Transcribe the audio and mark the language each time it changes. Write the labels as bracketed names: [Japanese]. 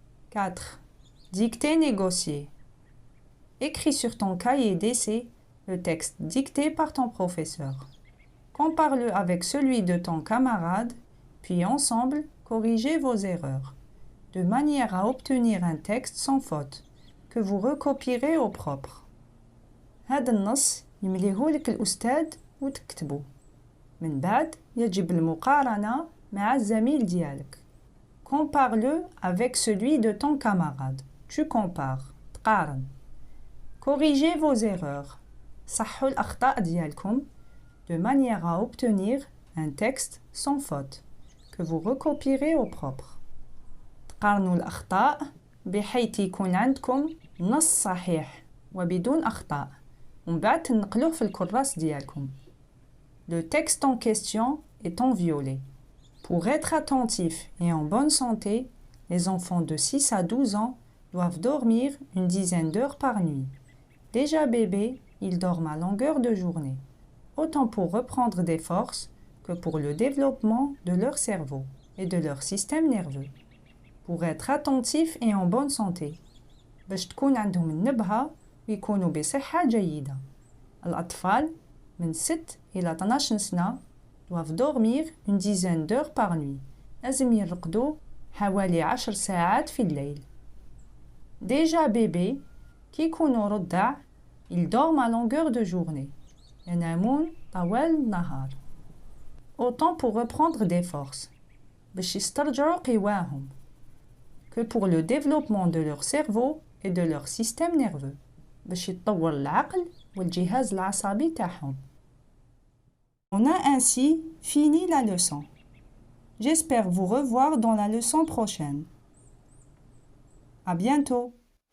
[French] 4. Dictée négociée. Écris sur ton cahier d'essai le texte dicté par ton professeur. Compare-le avec celui de ton camarade, puis ensemble, corrigez vos erreurs, de manière à obtenir un texte sans faute, que vous recopierez au propre. [Arabic] هذا النص يمليه لك الأستاذ وتكتبه. من بعد يجب المقارنة مع الزميل ديالك. [French] Compare-le avec celui de ton camarade. Tu compares. [Arabic] تقارن. [French] Corrigez vos erreurs. [Arabic] صحوا الأخطاء ديالكم [French] de manière à obtenir un texte sans faute que vous recopierez au propre. [Arabic] تقارنوا الأخطاء بحيث يكون عندكم نص صحيح وبدون أخطاء ومن بعد تنقلوه في الكراس ديالكم. [French] Le texte en question est en violet. Pour être attentifs et en bonne santé, les enfants de 6 à 12 ans doivent dormir une dizaine d'heures par nuit. Déjà bébés, ils dorment à longueur de journée, autant pour reprendre des forces que pour le développement de leur cerveau et de leur système nerveux. Pour être attentifs et en bonne santé. [Arabic] باش تكون عندهم النبهة ويكونوا بصحة جيدة. الأطفال من 6 إلى 12 سنة [French] doivent dormir une dizaine d'heures par nuit. [Arabic] لازم يرقدوا حوالي 10 ساعات في الليل. [French] Déjà bébé, [Arabic] كي يكونوا رضع, [French] ils dorment à longueur de journée. [Arabic] ينامون طوال النهار. [French] Autant pour reprendre des forces. [Arabic] باش يسترجعوا قواهم. [French] Que pour le développement de leur cerveau et de leur système nerveux. [Arabic] باش يتطور العقل والجهاز العصبي تاعهم. [French] On a ainsi fini la leçon. J'espère vous revoir dans la leçon prochaine. À bientôt.